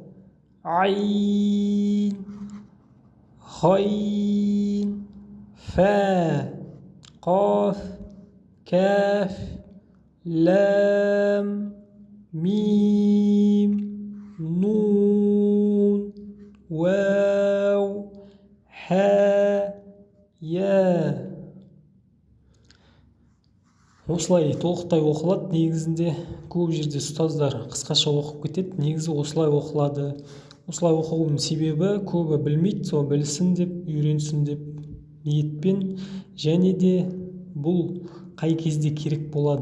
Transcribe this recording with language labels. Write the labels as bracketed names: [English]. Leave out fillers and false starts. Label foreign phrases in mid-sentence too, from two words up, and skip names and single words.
[Arabic] عين غين فاء قاف كاف لام ميم نون واو ها يا. [Kazakh] Осылай толықтай оқылады. Негізінде көп жерде ұстаздар қысқаша оқып кетеді. Негізі осылай оқылады. Осылай оқуының себебі көбі білмейді, сол білсін деп, үйренсін деп ниетпен, және де бұл қай кезде керек болады.